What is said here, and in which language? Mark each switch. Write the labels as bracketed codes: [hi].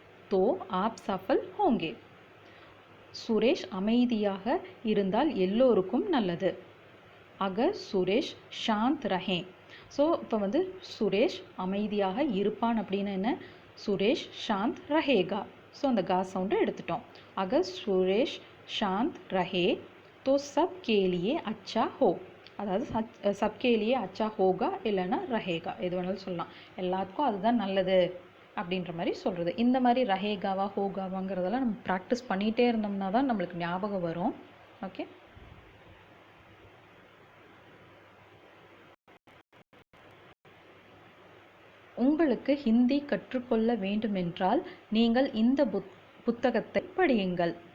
[hi] तो आप सफल होंगे. [ta] சுரேஷ் அமைதியாக இருந்தால் எல்லோருக்கும் நல்லது. அகர் சுரேஷ் ஷாந்த் ரஹே. ஸோ இப்போ வந்து சுரேஷ் அமைதியாக இருப்பான் அப்படின்னு என்ன, சுரேஷ் ஷாந்த் ரஹேகா. ஸோ அந்த கா சவுண்டை எடுத்துட்டோம். [hi] அகர் சுரேஷ் ஷாந்த் ரஹே तो सब के लिए अच्छा हो. [ta] அதாவது சப்கேலியே அச்சா ஹோகா இல்லைன்னா ரஹேகா, எது வேணாலும் சொல்லலாம். எல்லாத்துக்கும் அதுதான் நல்லது அப்படின்ற மாதிரி சொல்கிறது. இந்த மாதிரி ரஹேகாவா ஹோகாவாங்கிறதெல்லாம் நம்ம ப்ராக்டிஸ் பண்ணிகிட்டே இருந்தோம்னா தான் நம்மளுக்கு ஞாபகம் வரும். ஓகே, உங்களுக்கு ஹிந்தி கற்றுக்கொள்ள வேண்டுமென்றால் நீங்கள் இந்த புத்தகத்தை படியுங்கள்.